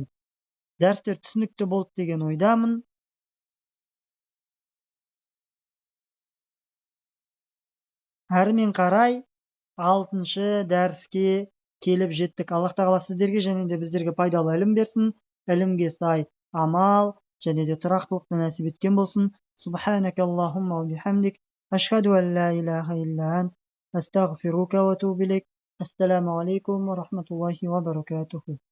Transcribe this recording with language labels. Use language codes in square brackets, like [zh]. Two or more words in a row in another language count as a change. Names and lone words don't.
[kk] Дәрістер түсінікті болды деген ойдамын. Әрмен қарай 6-шы дәріске келіп жеттік. Аллах тағала сіздерге және де біздерге пайдалы ілім берсін. Ілімге сай амал және де тұрақтылықты нәсіп еткен болсын. [ar] سبحانك اللهم وبحمدك، أشهد أن لا إله إلا أنت، أستغفرك وأتوب إليك. السلام عليكم ورحمة الله وبركاته.